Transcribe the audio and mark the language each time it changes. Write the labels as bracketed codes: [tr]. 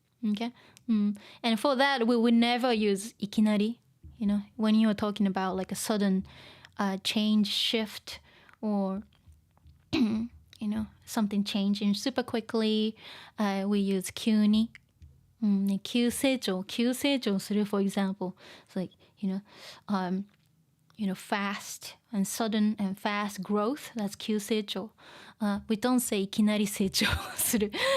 [en] Okay, and for that we would never use いきなり, when you're talking about like a sudden change, shift, or something changing super quickly, we use 急に. [ja] 急成長する [en] for example. It's like, fast and sudden and fast growth. That's 急成長. We don't say いきなり成長する.